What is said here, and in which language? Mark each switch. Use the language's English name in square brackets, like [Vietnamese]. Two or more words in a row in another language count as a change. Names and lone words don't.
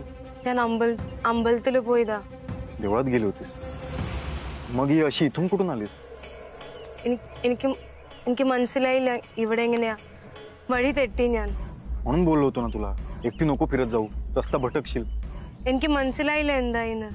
[Malayalam] ഞാൻ അമ്പലത്തിൽ പോയതാ [Marathi] देवळात गेली होतीस मग ही अशी इथून कुठून आलीस [Malayalam] എനിക്ക് മനസ്സിലായില്ല ഇവിടെ എങ്ങനെയാ വഴി തെറ്റി ഞാൻ [Marathi] म्हणून बोललो होतो ना तुला एकटी नको फिरत जाऊ रस्ता भटकशील [Malayalam] എനിക്ക് മനസ്സിലായില്ല എന്തായിന്ന്